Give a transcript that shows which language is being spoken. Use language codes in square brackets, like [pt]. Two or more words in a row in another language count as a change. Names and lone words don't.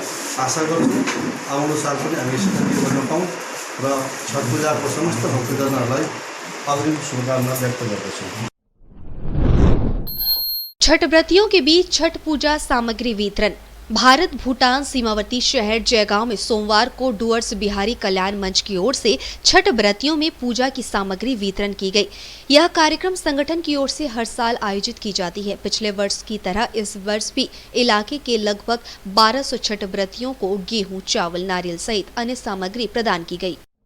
[ne] आशा गर्छु आउँदो साल पनि हामी यसरी के गर्न पाऊँ र छठ पूजाको समस्त भक्तजनहरूलाई अग्रिम शुभकामना व्यक्त गर्दछु। [hi] छठ व्रतियों के बीच छठ पूजा सामग्री वितरण। भारत भूटान सीमावर्ती शहर जयगांव में सोमवार को डुअर्स बिहारी कल्याण मंच की ओर से छठ व्रतियों में पूजा की सामग्री वितरण की गई। यह कार्यक्रम संगठन की ओर से हर साल आयोजित की जाती है। पिछले वर्ष की तरह इस वर्ष भी इलाके के लगभग 1200 छठ व्रतियों को गेहूं, चावल, नारियल सहित अन्य सामग्री प्रदान की गई।